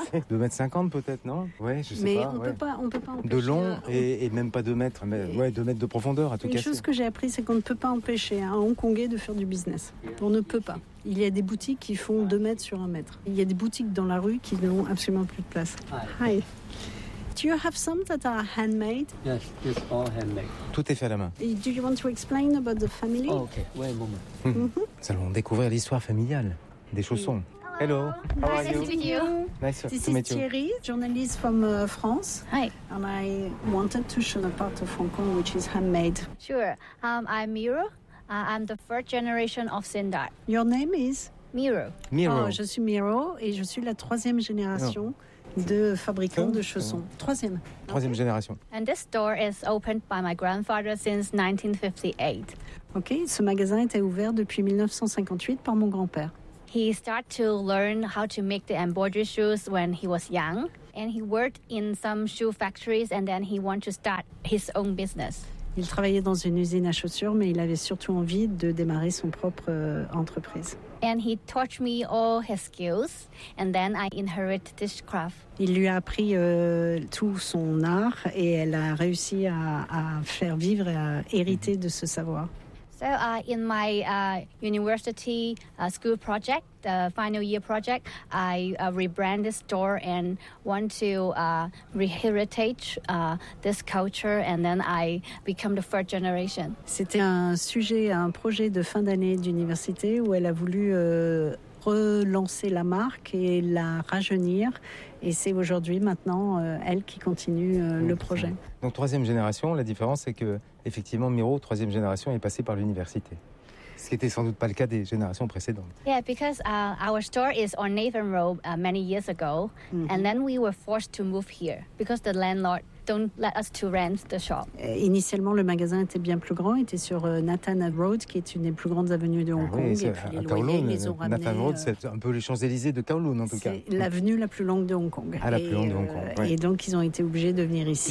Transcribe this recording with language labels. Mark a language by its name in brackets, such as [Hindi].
[French] 2 mètres 50 peut-être, non? Ouais, je sais mais pas. Mais on ouais. peut pas, on peut pas empêcher. De long et même pas 2 mètres, mais et ouais, 2 mètres de profondeur à tout cas. Une chose que j'ai appris, c'est qu'on ne peut pas empêcher un Hongkongais de faire du business. On ne peut pas. Il y a des boutiques qui font 2 mètres sur 1 mètre. Il y a des boutiques dans la rue qui n'ont absolument plus de place. [English] Hi. Do you have some that are handmade? Yes, it's all handmade. [French] Tout est fait à la main. [English] Do you want to explain about the family? Oh, okay, wait a moment. [French] Nous allons découvrir l'histoire familiale des chaussons. [English] Hello. Hello. How are you? Nice to meet you. Nice This to meet you. This is Thierry, journalist from France. Hi. And I wanted to show a part of Hong Kong which is handmade. Sure. I'm Miro. I'm the first generation of Sindar. Your name is? Miro. Miro. Oh, [French] je suis Miro et je suis la troisième génération. Oh. De fabricants de chaussons. Troisième génération. [English] And this store is opened by my grandfather since 1958. [French] OK, ce magasin était ouvert depuis 1958 par mon grand-père. [English] He started to learn how to make the embroidery shoes when he was young. And he worked in some shoe factories and then he wanted to start his own business. [French] Il travaillait dans une usine à chaussures, mais il avait surtout envie de démarrer son propre entreprise. [English] And he taught me all his skills, and then I inherited this craft. [French] Il lui a appris tout son art, et elle a réussi à faire vivre et à hériter de ce savoir. [English] So in my university school project, the final year project, I rebranded this store and want to reheritage this culture and then I become the first generation. [French] C'était un projet de fin d'année d'université où elle a voulu relancer la marque et la rajeunir. Et c'est aujourd'hui, maintenant, elle qui continue le projet. Donc, troisième génération, la différence, c'est que effectivement, Miro, troisième génération, est passé par l'université. Ce qui n'était sans doute pas le cas des générations précédentes. [English] Yeah, because our store is on Nathan Road many years ago, and then we were forced to move here because the landlord don't let us to rent the shop. [French] Initialement, le magasin était bien plus grand. Il était sur Nathan Road, qui est une des plus grandes avenues de Hong Kong. Oui, c'est à Kowloon. Nathan Road, c'est un peu les Champs-Élysées de Kowloon, en tout cas. C'est l'avenue la plus longue de Hong Kong. Ah, la plus longue de Hong Kong. Et donc, ils ont été obligés de venir ici.